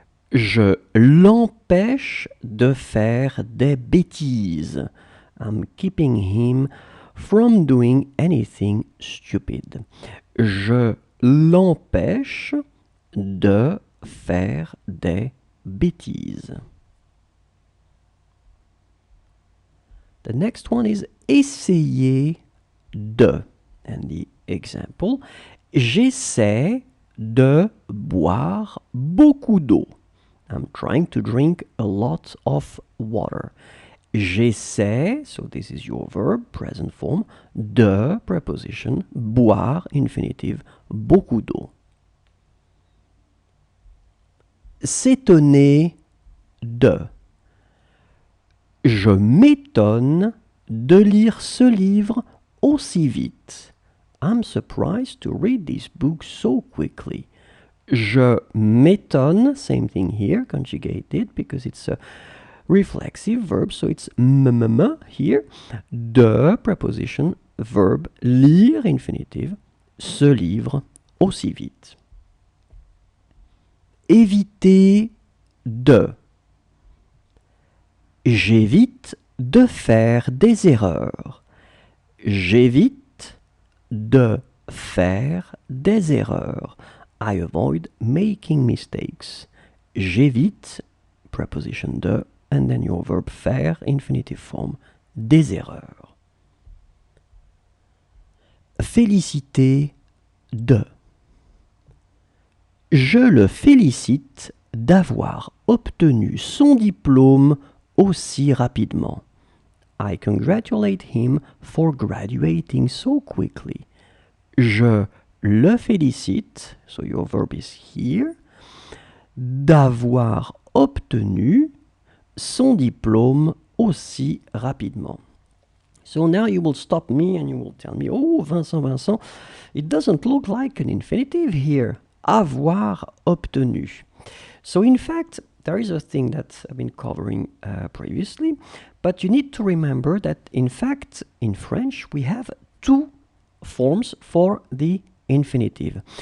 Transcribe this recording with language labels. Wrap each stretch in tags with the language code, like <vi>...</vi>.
<fr>Je l'empêche de faire des bêtises. I'm keeping him</fr> <en>from doing anything stupid.</en> <fr>Je l'empêche de faire des bêtises.</fr> <en>The next one is essayer de.</en> <fr>And the example, j'essaie de boire beaucoup d'eau.</fr> <en>I'm trying to drink a lot of water. J'essaie, so this is your verb, present form, de, preposition, boire, infinitive, beaucoup d'eau.</en> <fr>S'étonner de. Je m'étonne de lire ce livre aussi vite.</fr> <en>I'm surprised to read this book so quickly. Je m'étonne, same thing here, conjugated, because it's a reflexive verb, so it's m here.</en> <fr>De, preposition, verb, lire, infinitive, ce livre aussi vite. Éviter de. J'évite de faire des erreurs. J'évite de faire des erreurs.</fr> <en>I avoid making mistakes. J'évite, preposition de, and then your verb faire, infinitive form, des erreurs.</en> <fr>Féliciter de. Je le félicite d'avoir obtenu son diplôme aussi rapidement.</fr> <en>I congratulate him for graduating so quickly.</en> <fr>Je le félicite, so your verb is here, d'avoir obtenu son diplôme aussi rapidement.</fr> <en>So now you will stop me and you will tell me, oh, Vincent, it doesn't look like an infinitive here. Avoir obtenu. So in fact, there is a thing that I've been covering previously, but you need to remember that in fact, in French, we have two forms for the infinitive.</en>